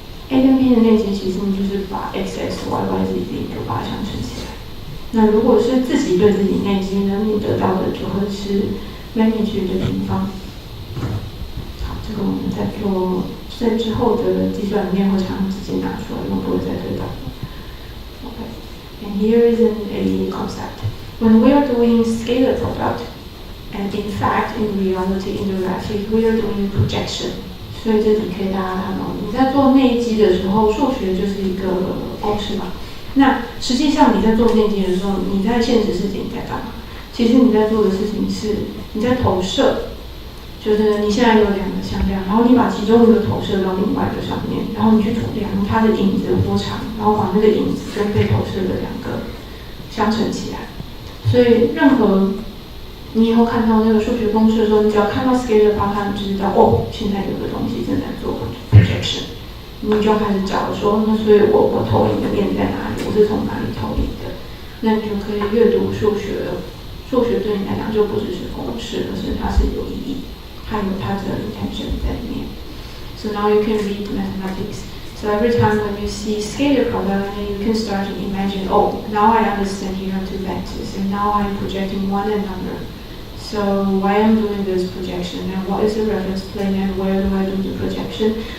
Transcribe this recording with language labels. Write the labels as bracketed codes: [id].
[zh] A 跟 B 的内积其实你就是把 x x y y z z 就把它相乘起来。那如果是自己对自己内积呢，你得到的就会是 magnitude 的平方。好，这个我们在之后的计算里面会常直接拿出来，用不会再对到。 [en] Okay. And here is a concept. When we are doing scalar product, and in fact, in reality, in the graphic, we are doing projection. [zh] 所以这里可以大家看到，你在做内积的时候，数学就是一个公式嘛。那实际上你在做内积的时候，你在现实世界你在干嘛？其实你在做的事情是你在投射，就是你现在有两个向量，然后你把其中一个投射到另外一个上面，然后你去量它的影子有多长，然后把那个影子跟被投射的两个相乘起来。所以任何你以后看到那个数学公式的时候，你只要看到 scalar pattern， 你就知道哦，现在有个东西正在做 projection， 你就要开始找说，那所以我投影的面在哪里，我是从哪里投影的，那你就可以阅读数学了。数学对你来讲就不只是公式，而是它是有意义，它有它的 intention 在里面。 [en] So now you can read mathematics. So every time when you see scalar product, then you can start to imagine, oh, now I understand here are two vectors, and now I'm projecting one another. So why I'm doing this projection, and what is the reference plane, and where do I do the projection?